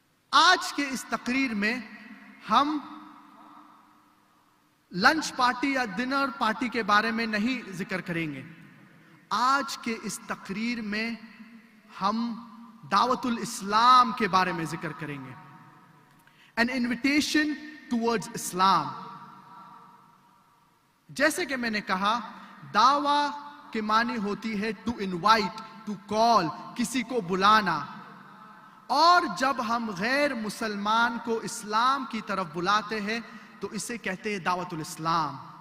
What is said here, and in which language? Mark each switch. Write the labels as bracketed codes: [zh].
[ur] آج کے اس تقریر میں ہم لنچ پارٹی یا ڈنر پارٹی کے بارے میں نہیں ذکر کریں گے. آج کے اس تقریر میں ہم دعوت الاسلام کے بارے میں ذکر کریں گے. [en] an invitation towards Islam. [ur] جیسے کہ میں نے کہا، دعویٰ کے معنی ہوتی ہے [en] to invite, to call, [ur] کسی کو بلانا. اور جب ہم غیر مسلمان کو اسلام کی طرف بلاتے ہیں تو اسے کہتے ہیں دعوت الاسلام.